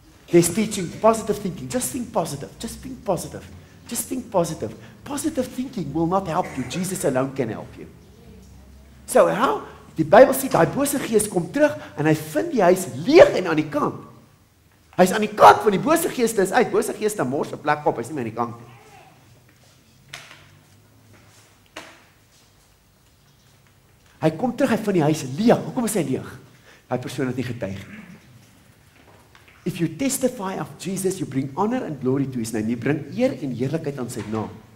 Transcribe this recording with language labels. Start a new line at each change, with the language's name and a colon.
English: There's teaching, positive thinking, just think positive, just think positive, just think positive. Positive thinking will not help you, Jesus alone can help you. So how?
Afrikaans: Die Bybel sê, die bose gees kom terug, en hy vind die huis leeg en aan die kant. Hy is aan die kant, van die bose geeste is uit, bose geeste mors 'n plek op, hy is nie meer aan die kant nie. Hy kom terug, hy vind die huis leeg. Hoekom is hy leeg? Hy persoon het nie getuig nie.
English: If you testify of Jesus, you bring honor and glory to his name.
Afrikaans: Jy bring eer en heerlikheid aan sy naam.